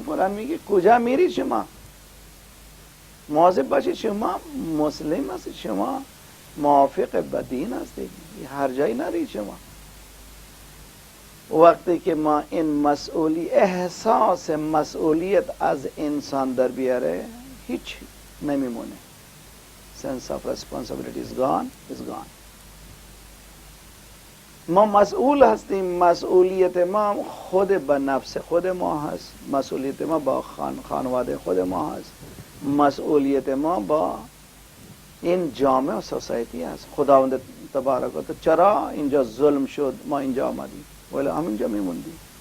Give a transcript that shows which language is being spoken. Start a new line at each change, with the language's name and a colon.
Persian: قرآن میگه کجا میرید شما. مواظب باشید شما مسلم هستید، شما موافق به دین هستید، هر جایی نرید شما. وقتی که ما این احساس مسئولیت از انسان در بیاره هیچ نمیمونه.
English: sense of responsibility is gone.
Persian: ما مسئول هستیم. مسئولیت ما خود به نفس خود ما هست، مسئولیت ما با خانواده خود ما هست، مسئولیت ما با این جامعه و سوسایتی هست. خداوند تبارک و تعالی چرا اینجا ظلم شد ما اینجا آمدیم ولی همینجا میموندیم.